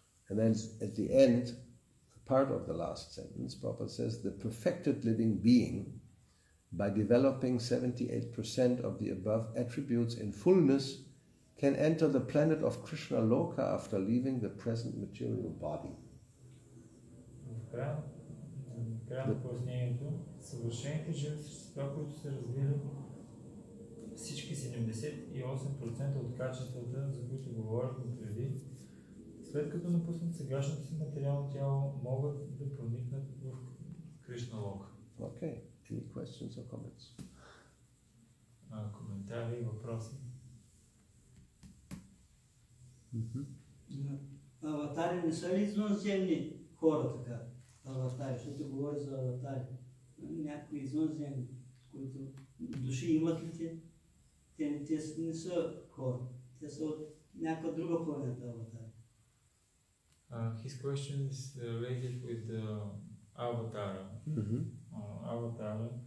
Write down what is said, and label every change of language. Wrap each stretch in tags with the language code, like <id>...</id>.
<en>And then at the end, part of the last sentence, Prabhupada says, the perfected living being, by developing 78% of the above attributes in fullness, can enter the planet of Krishna Loka after leaving the present material body.</en> <bg>В края на пояснението, съвършените живи същества, които са развили всички 78% от качествата, за които говорихме преди, след като напуснат сегашното си материално тяло, могат да проникнат в Кришна Лока.</bg> <en>Okay. Any questions or comments?</en> <bg>Коментари и въпроси? Аватари не са ли извънземни хора така? Аватари, защото говори за аватари. Някои извънземни, с които души имат ли те? Те не са хора. Те са от някаква друга планета аватари.</bg> <en>His question is related with the avatar. Avatar.</en>